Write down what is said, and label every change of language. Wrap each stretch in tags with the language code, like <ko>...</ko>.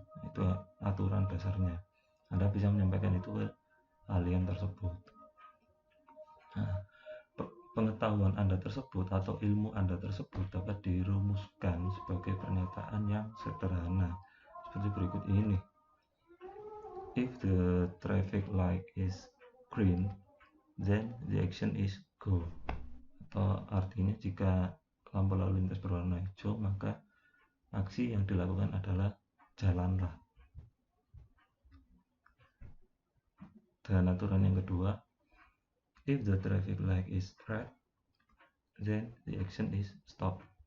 <id>Itu aturan dasarnya. Anda bisa menyampaikan itu ke alien tersebut. Nah, pengetahuan Anda tersebut atau ilmu Anda tersebut dapat dirumuskan sebagai pernyataan yang sederhana seperti berikut ini.</id> <en>If the traffic light is green, then the action is go.</en> <id>Atau artinya jika lampu lalu lintas berwarna hijau, maka aksi yang dilakukan adalah jalanlah. Dan aturan yang kedua,</id> <en>if the traffic light is red, then the action is stop.</en>